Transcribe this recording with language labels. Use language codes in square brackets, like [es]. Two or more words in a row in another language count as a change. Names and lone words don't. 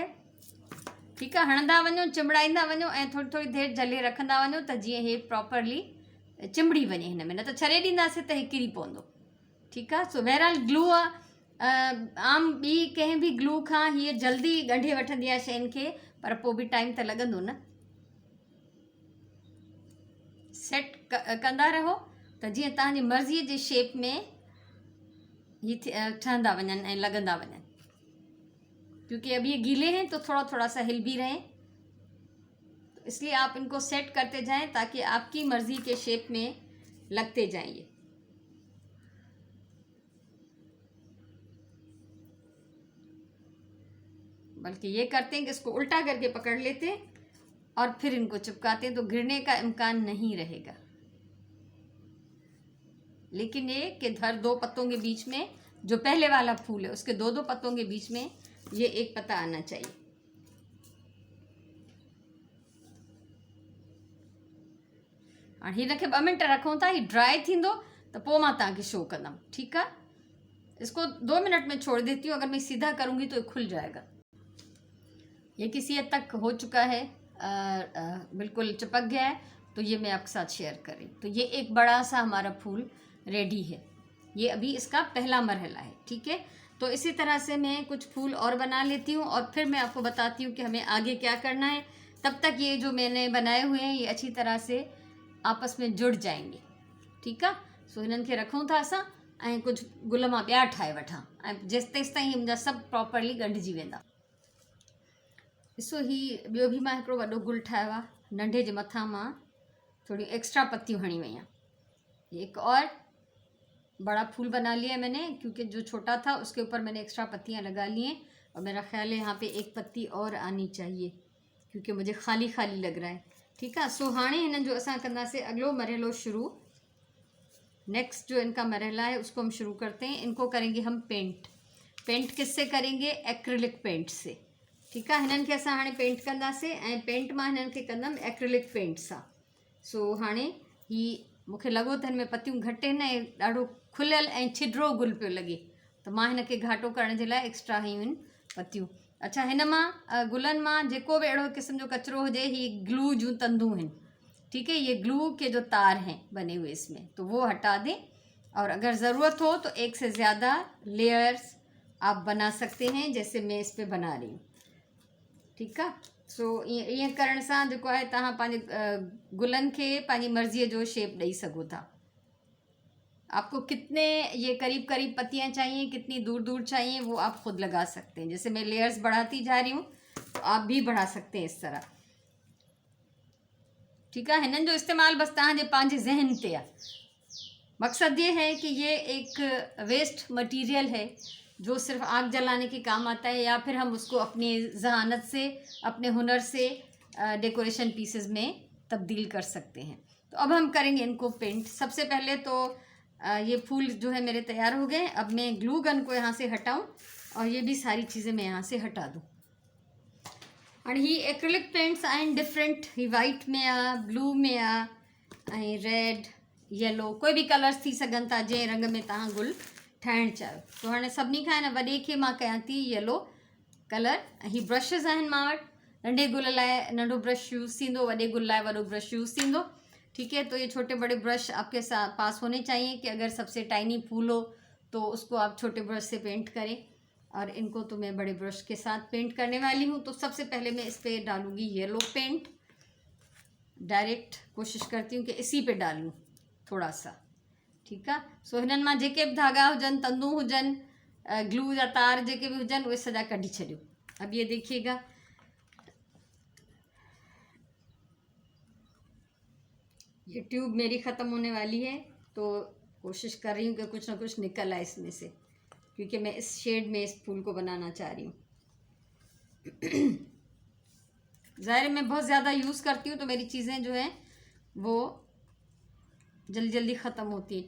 [ur] ٹھیک ہے. [sd] हणंदा वञो, चिमड़ाईंदा वञो ऐं थोड़ी थोड़ी देर जले रखंदा वञो त जीअं हे प्रॉपरली चिमड़ी वञे हिन में, न त छॾे ॾींदासीं त हे किरी पवंदो। ठीक आहे। सो बहरहाल ग्लू आम ॿी कंहिं बि ग्लू खां हीअ जल्दी ॻंढे वठंदी आहे शयुनि खे, पर पोइ बि टाइम त लॻंदो न। सेट कंदा रहो त जीअं तव्हांजी मर्ज़ीअ जे शेप में ही ठहंदा वञनि ऐं लॻंदा वञनि, [ur] کیونکہ اب یہ گیلے ہیں تو تھوڑا تھوڑا سا ہل بھی رہے ہیں، تو اس لیے آپ ان کو سیٹ کرتے جائیں تاکہ آپ کی مرضی کے شیپ میں لگتے جائیں. بلکہ یہ کرتے ہیں کہ اس کو الٹا کر کے پکڑ لیتے ہیں اور پھر ان کو چپکاتے ہیں، تو گرنے کا امکان نہیں رہے گا. لیکن یہ کہ ہر 2 پتوں کے بیچ میں، جو پہلے والا پھول ہے اس کے 2-2 پتوں کے بیچ میں یہ ایک پتا آنا چاہیے. [sd] और हिन खे 2 मिनट रखूं था, ही ड्राई थींदो तो पोइ मां तव्हांखे शो कंदमि। [ur] ٹھیک ہے. اس کو 2 منٹ میں چھوڑ دیتی ہوں، اگر میں سیدھا کروں گی تو یہ کھل جائے گا. یہ کسی حد تک ہو چکا ہے، بالکل چپک گیا ہے، تو یہ میں آپ کے ساتھ شیئر کر رہی ہوں. تو یہ ایک بڑا سا ہمارا پھول ریڈی ہے۔ یہ ابھی اس کا پہلا مرحلہ ہے. ٹھیک ہے. تو اسی طرح سے میں کچھ پھول اور بنا لیتی ہوں اور پھر میں آپ کو بتاتی ہوں کہ ہمیں آگے کیا کرنا ہے. تب تک یہ جو میں نے بنائے ہوئے ہیں یہ اچھی طرح سے آپس میں جڑ جائیں گے. ٹھیک ہے. [sd] सो हिननि खे रखूं था असां ऐं कुछ गुल मां ॿिया ठाहे वठां, ऐं तेसि ताईं मुंहिंजा सभु प्रॉपरली ॻंढिजी वेंदा। ॾिसो, ही ॿियो बि मां हिकिड़ो वॾो गुल ठाहियो आहे, नंढे जे मथां मां थोड़ी एक्स्ट्रा पत्तियूं हणी वई हैं। [ur] ایک اور بڑا پھول بنا لیا ہے میں نے، کیونکہ جو چھوٹا تھا اس کے اوپر میں نے ایکسٹرا پتیاں لگا لی ہیں، اور میرا خیال ہے یہاں پہ ایک پتی اور آنی چاہیے کیونکہ مجھے خالی خالی لگ رہا ہے. ٹھیک ہے. [sd] सो हाणे हिननि जो असां कंदासीं अगलो मरहलो शुरू। [ur] نیکسٹ جو ان کا مرحلہ ہے اس کو ہم شروع کرتے ہیں. ان کو کریں گے ہم پینٹ۔ پینٹ کس سے کریں گے? [en] acrylic paint [ur] سے. [sd] ठीक आहे, हिननि खे असां हाणे पेंट कंदासीं ऐं पेंट मां हिननि खे कंदमि [en] acrylic paint [sd] सां। सो हाणे ही मूंखे लॻो त हिन में पतियूं घटि आहिनि ऐं ॾाढो खुलियल ऐं छिडरो गुल पियो लॻे, त मां हिन खे घाटो करण जे लाइ एक्स्ट्रा हयूं आहिनि पतियूं। अच्छा, हिन मां गुलनि मां जेको बि अहिड़ो क़िस्म जो कचिरो हुजे, ही ग्लू जूं तंदूं आहिनि। [ur] ٹھیک ہے، یہ گلو کے جو تار ہیں بنے ہوئے اس میں، تو وہ ہٹا دیں. اور اگر ضرورت ہو تو ایک سے زیادہ لیئرز آپ بنا سکتے ہیں، جیسے میں اس پہ بنا رہی ہوں. ٹھیک ہے, [sd] सो ईअं करण सां जेको आहे तव्हां पंहिंजे गुलनि खे पंहिंजी मर्ज़ीअ जो शेप ॾेई सघो था। [ur] آپ کو کتنے یہ قریب قریب پتیاں چاہییں، کتنی دور دور چاہییں، وہ آپ خود لگا سکتے ہیں. جیسے میں لیئرز بڑھاتی جا رہی ہوں، تو آپ بھی بڑھا سکتے ہیں اس طرح. ٹھیک ہے, [sd] हिननि जो इस्तेमालु बसि तव्हांजे पंहिंजे ज़हन ते आहे। [ur] مقصد یہ ہے کہ یہ ایک [en] waste material [ur] ہے جو صرف آگ جلانے کے کام آتا ہے، یا پھر ہم اس کو اپنی ذہانت سے، اپنے ہنر سے [en] decoration pieces [ur] میں تبدیل کر سکتے ہیں. تو اب ہم کریں گے ان کو پینٹ۔ سب سے پہلے تو یہ پھول جو ہے میرے تیار ہو گئے. اب میں [en] glue gun [ur] کو یہاں سے ہٹاؤں اور یہ بھی ساری چیزیں میں یہاں سے ہٹا دوں. [sd] और ही [en] acrylic paints [sd] आहिनि डिफरेंट, ही वाइट में आ, ब्लू में आ, ऐं [en] red, yellow, [sd] कोई भी कलर्स थी सघनि था जंहिं रंग में तव्हां गुल ठाहिणु चाहियो। तो हाणे सभिनी खां हिन वॾे खे मां कयां थी [en] yellow colour. [sd] ही ब्रशिस आहिनि मां वटि, नंढे गुल लाइ नंढो ब्रश यूज़ थींदो, वॾे गुल लाइ वॾो ब्रश यूज़ थींदो। [ur] ٹھیک ہے، تو یہ چھوٹے بڑے برش آپ کے پاس ہونے چاہییں کہ اگر سب سے ٹائنی پھول ہو تو اس کو آپ چھوٹے برش سے پینٹ کریں. اور ان کو تو میں بڑے برش کے ساتھ پینٹ کرنے والی ہوں. تو سب سے پہلے میں اس پر ڈالوں گی [en] yellow paint. [ur] ڈائریکٹ کوشش کرتی ہوں کہ اسی پہ ڈالوں تھوڑا سا. ٹھیک ہے, [sd] सो हिननि मां जेके बि धागा हुजनि, तंदूं हुजनि, ग्लू या तार जेके भी हुजनि, उहे सॼा कढी छॾियो। [ur] اب یہ دیکھیے گا، یہ ٹیوب میری ختم ہونے والی ہے، تو کوشش کر رہی ہوں کہ کچھ نہ کچھ نکل آئے اس میں سے، کیونکہ میں اس شیڈ میں اس پھول کو بنانا چاہ رہی ہوں. ظاہر ہے میں بہت زیادہ یوز کرتی ہوں، تو میری چیزیں جو ہیں وہ جلدی جلدی ختم ہوتی ہے.